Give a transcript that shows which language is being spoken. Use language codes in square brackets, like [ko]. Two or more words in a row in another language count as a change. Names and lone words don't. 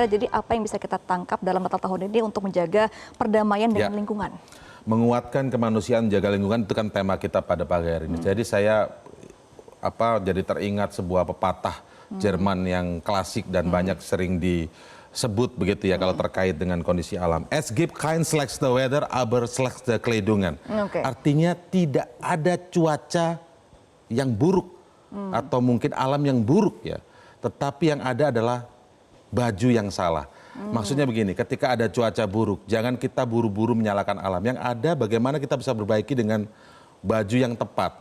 [id] Jadi apa yang bisa kita tangkap dalam Natal tahun ini untuk menjaga perdamaian dengan Ya. lingkungan? Menguatkan kemanusiaan, jaga lingkungan itu kan tema kita pada pagi hari ini. Jadi saya jadi teringat sebuah pepatah Jerman yang klasik dan banyak sering disebut begitu ya kalau terkait dengan kondisi alam. [de] Es gibt kein schlechte Wetter, aber schlechte Kleidungen. [id] Oke. Artinya tidak ada cuaca yang buruk atau mungkin alam yang buruk ya. Tetapi yang ada adalah baju yang salah. Maksudnya begini, ketika ada cuaca buruk, jangan kita buru-buru menyalahkan alam. Yang ada bagaimana kita bisa berbaiki dengan baju yang tepat.